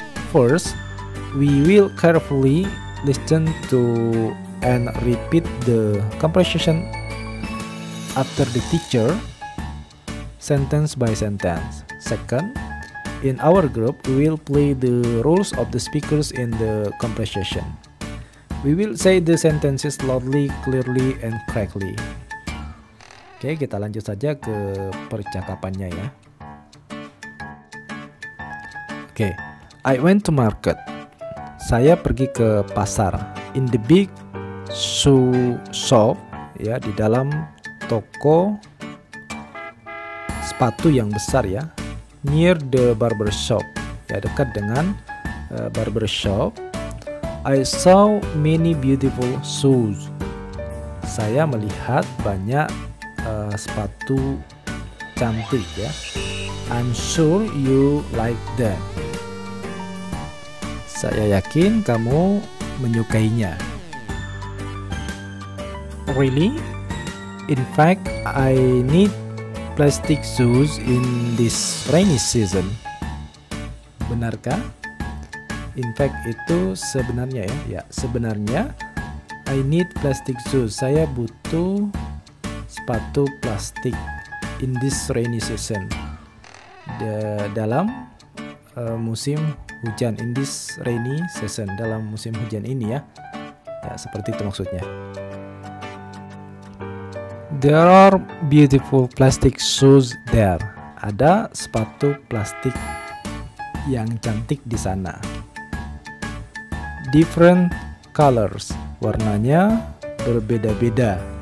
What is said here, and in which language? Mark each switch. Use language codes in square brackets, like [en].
[en] First, we will carefully listen to and repeat the conversation after the teacher, sentence by sentence. Second, in our group, we will play the roles of the speakers in the conversation. We will say the sentences loudly, clearly, and correctly. [id] Oke, kita lanjut saja ke percakapannya ya. [en] Oke, I went to market. [id] Saya pergi ke pasar. [en] In the big shoe shop, ya, [id] di dalam toko sepatu yang besar ya, [en] near the barber shop, [id] ya dekat dengan barber shop. [en] I saw many beautiful shoes. [id] Saya melihat banyak sepatu cantik ya. [en] I'm sure you like them. [id] Saya yakin kamu menyukainya. [en] Really? In fact, I need plastic shoes in this rainy season. [id] Benarkah? [en] In fact [id] itu sebenarnya ya. Sebenarnya [en] I need plastic shoes. [id] Saya butuh sepatu plastik [en] in this rainy season. [id] Dalam musim hujan, [en] in this rainy season, [id] dalam musim hujan ini ya. Ya, seperti itu maksudnya. [en] There are beautiful plastic shoes there. [id] Ada sepatu plastik yang cantik di sana. [en] Different colors. [id] Warnanya berbeda-beda.